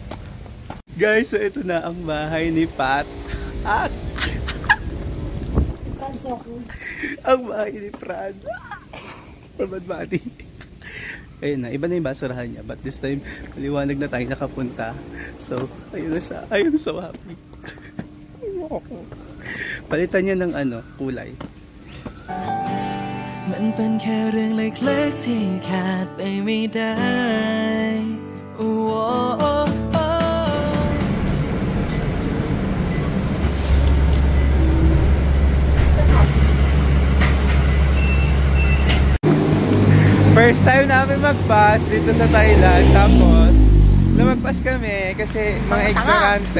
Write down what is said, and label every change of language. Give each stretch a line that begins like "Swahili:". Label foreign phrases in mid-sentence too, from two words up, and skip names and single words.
Filipino: Guys, so ito na ang bahay ni Pat. At Ang bahay ni Fran. Pabadbati. Ayun na, iba na yung basurahan niya.
English: But this time,
Filipino: maliwanag na tayo nakapunta. So, ayun na siya.
English: I'm so happy.
Filipino: Palitan niya ng ano, kulay.
Thai: มันเป็นแค่เรื่องเล็กๆที่ขาดไปไม่ได้โอ้โอ้
English: First time
Filipino: namin mag-bus dito sa Thailand. Tapos, lumagpas kami kasi mga ignorante.